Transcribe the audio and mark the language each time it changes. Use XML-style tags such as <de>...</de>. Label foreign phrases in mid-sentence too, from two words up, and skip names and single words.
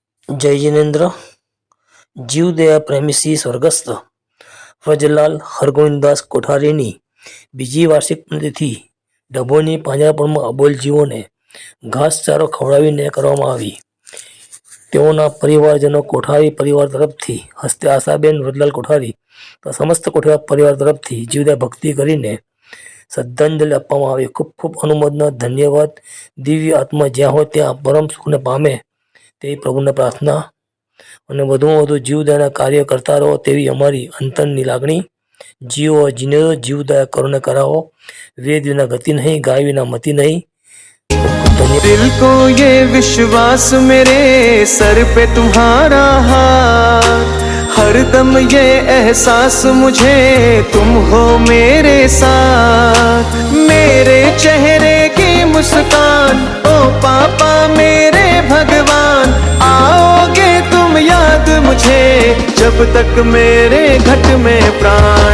<hi>जय जिनेन्द्र।</hi> <gu>જીવદયા પ્રેમી શ્રી સ્વર્ગસ્થ ફજલાલ હરગોવિંદદાસ કોઠારીની બીજી વાર્ષિક પુણ્યતિથિ ડભોની પાંજરાપોળમાં અબોલ જીવોને ઘાસચારો ખવડાવીને કરવામાં આવી। તેઓના પરિવારજનો કોઠારી પરિવાર તરફથી હસ્તે આશાબેન વ્રજલાલ કોઠારી તથા સમસ્ત કોઠારી પરિવાર તરફથી જીવદયા ભક્તિ કરીને શ્રદ્ધાંજલિ આપવામાં આવી। ખૂબ ખૂબ અનુમોદના, ધન્યવાદ। દિવ્ય આત્મા જ્યાં હોય ત્યાં પરમ સુખને પામે તેવી પ્રભુને પ્રાર્થના અને વધુમાં વધુ જીવદયાના કાર્ય કરતા રહો તેવી અમારી અંતરની લાગણી। જીવો જીને જીવદયા કરોને કરાવો। વેદ વિના ગતિ નહીં, ગાય વિના મતિ નહીં।</gu> <hi>दिल को ये विश्वास मेरे सर पे तुम्हारा हाथ, हरदम ये एहसास मुझे तुम हो मेरे साथ। मेरे चेहरे की मुस्कान ओ पापा मेरे भगवान, आओगे तुम याद मुझे जब तक मेरे घट में प्राण।</hi>